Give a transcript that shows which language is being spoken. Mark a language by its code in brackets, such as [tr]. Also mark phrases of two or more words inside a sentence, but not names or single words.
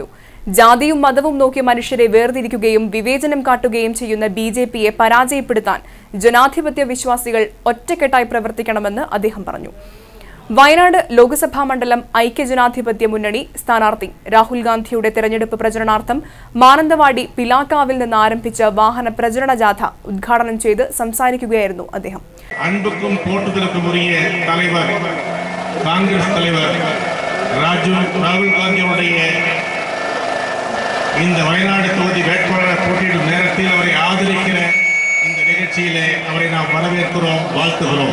[ml] ജാതിയും മതവും നോക്കി മനുഷ്യരെ വേർതിരിക്കുകയും വിവേചനം കാട്ടുകയും ചെയ്യുന്ന BJPയെ പരാജയപ്പെടുത്താൻ ജനാധിപത്യ വിശ്വാസികൾ ഒറ്റക്കെട്ടായി പ്രവർത്തിക്കണമെന്ന് അദ്ദേഹം പറഞ്ഞു. വയനാട് ലോക്സഭാ മണ്ഡലം ഐക്യജനാധിപത്യ മുന്നണി സ്ഥാനാർത്ഥി രാഹുൽ ഗാന്ധിയുടെ തെരഞ്ഞെടുപ്പ് പ്രചരണാർത്ഥം മാനന്തവാടി പിലാക്കാവിൽ നിന്ന് ആരംഭിച്ച വാഹന പ്രചരണ ജാഥ ഉദ്ഘാടനം ചെയ്ത് സംസാരിക്കുകയായിരുന്നു അദ്ദേഹം. [ta] அன்புக்கும் போட்டுதலுக்கும் உரிய தலைவர் காங்கிரஸ் தலைவர் ராகுல் காந்தியுடைய இந்த வயநாடு தொகுதி வேட்பாளர் போட்டியிடும் நேரத்தில் அவரை ஆதரிக்கிற இந்த நிகழ்ச்சியிலே அவரை நாம் வரவேற்கிறோம், வாழ்த்துகிறோம்.